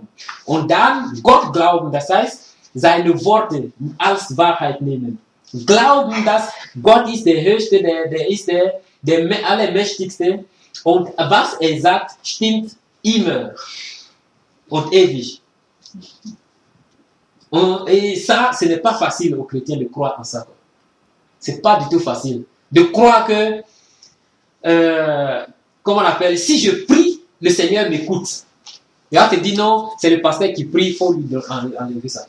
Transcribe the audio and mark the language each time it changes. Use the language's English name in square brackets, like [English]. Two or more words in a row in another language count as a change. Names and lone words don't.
[German] Und dann Gott glauben, das heißt, seine Worte als Wahrheit nehmen. Glauben, dass Gott ist der Höchste, der ist der Allermächtigste. Und was er sagt, stimmt immer und ewig. [French] Et ça, ce n'est pas facile aux chrétiens de croire en ça. C'est pas du tout facile de croire que, comment on appelle, si je prie, le Seigneur m'écoute. Et là, tu te dis non, c'est le pasteur qui prie, il faut lui enlever ça.